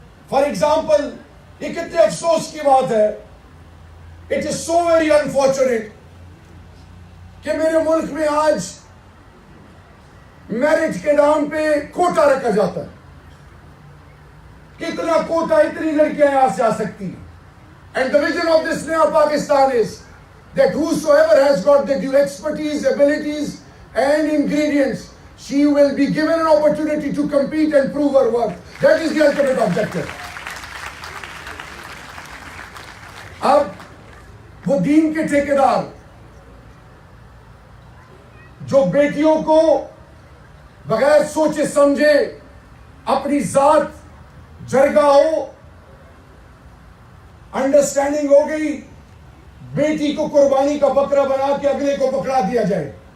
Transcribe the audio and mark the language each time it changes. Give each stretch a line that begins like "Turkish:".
Urdu: For example, یہ کتنے افسوس کی بات ہے،
English: it is so very unfortunate
Urdu: کہ میرے ملک میں آج میرج کے نام پہ کوٹا رکھا جاتا ہے. کتنا کوٹا، اتنی لڑکیاں یہاں سے آ سکتی ہیں.
English: And the vision of this Naya Pakistan is that whosoever has got the due expertise, abilities and ingredients, she will be given an opportunity to compete and prove her worth. That is the ultimate objective.
Urdu: اب وہ دین کے ٹھیکیدار جو بیٹیوں کو بغیر سوچے سمجھے اپنی ذات جرگہ ہو، انڈرسٹینڈنگ ہو گئی، بیٹی کو قربانی کا بکرا بنا کے اگلے کو پکڑا دیا جائے.